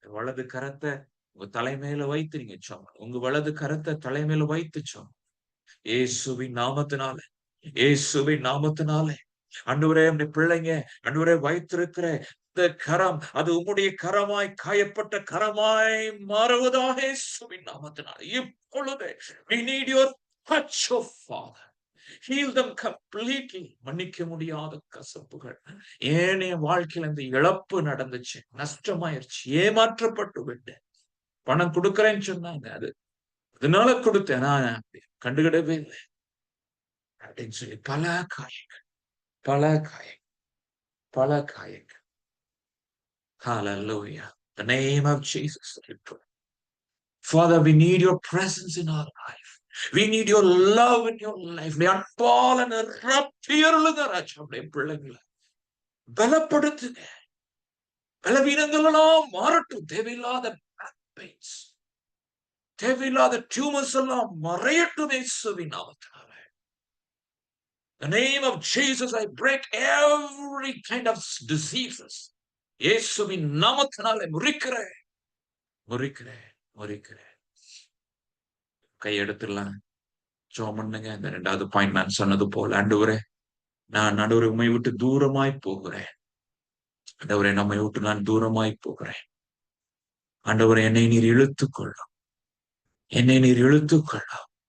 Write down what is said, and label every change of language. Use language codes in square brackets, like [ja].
[ta] வலது கரத்தை உங்க தலைமையில வைத்து நீங்க சொன்ன, உங்க வலது கரத்தை தலைமையில வைத்து சொன்ன இயேசுவின் நாமத்தினால, இயேசுவின் நாமத்தினாலே ஆண்டவரே, உம்முடைய பிள்ளைங்க ஆண்டவரே வைத்திருக்கிற இந்த கரம், அது உம்முடைய கரமாய், காயப்பட்ட கரமாய் மாறுவதாக இயேசுவின் நாமத்தினாலே இப்பொழுதே. [en] we need your touch, oh Father. Heal them completely. [ta] மன்னிக்க முடியாத கசப்புகள், ஏன் என் வாழ்க்கையில இந்த இழப்பு நடந்துச்சு, நஷ்டமாயிருச்சு, ஏமாற்றப்பட்டு விட்டேன், பணம் கொடுக்கறேன்னு சொன்னாங்க, அதனால கொடுத்தேன், நான் கண்டுகிடவே இல்லை அப்படின்னு சொல்லி பல காயங்கள், பல காயங்கள், பல காயங்கள். [en] Hallelujah. The name of Jesus. Father, we need your presence in our life. We need your love in your life. [ta] அன்பால் நிரப்பியருளுங்க ராஜா. அப்படியே பிள்ளைங்களை பலப்படுத்துங்க. பலவீனங்கள் எல்லாம் மாறட்டும். தேவையில்லாத பெயின்ஸ், தேவையில்லாத டியூமர்ஸ் எல்லாம் மறையட்டும் இயேசுவின் நாமத்தினால. [en] The name of Jesus, I break every kind of diseases. [ta] இயேசுவின் நாமத்தினாலே முறிக்கிறேன், முறிக்கிறேன், முறிக்கிறேன். கையெடுத்துடலாம், ஜெபம் பண்ணுங்க. இந்த 2வது பாயிண்ட் நான் சொன்னது போல, ஆண்டவரே, நான் ஆண்டவரே உம்மை விட்டு தூரமாய் போகிறேன். ஆண்டவரே, நம்மை விட்டு நான் தூரமாய் போகிறேன். ஆண்டவரே, என்னை நீர் இழுத்துக்கொள்ளும், என்னை நீர் இழுத்துக்கொள்ளும்.